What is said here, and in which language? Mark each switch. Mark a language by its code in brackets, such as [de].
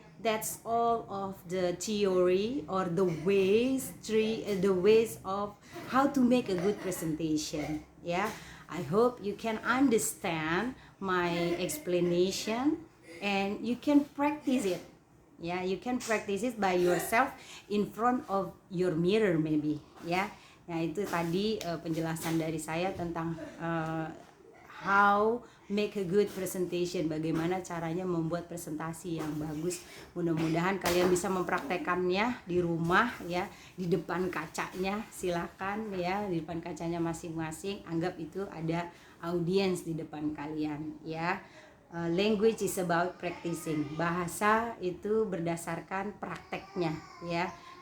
[en] That's all of the theory or the ways of how to make a good presentation, ya. I hope you can understand my explanation and you can practice it. Ya, you can practice it by yourself in front of your mirror maybe, ya. [id] Nah, itu tadi penjelasan dari saya tentang [en] how make a good presentation, [id] bagaimana caranya membuat presentasi yang bagus. Mudah-mudahan kalian bisa mempraktekannya di rumah, ya, di depan kacanya. Silakan, ya, di depan kacanya masing-masing, anggap itu ada audiens di depan kalian, ya. [en] Language is about practicing. [id] Bahasa itu berdasarkan prakteknya, ya.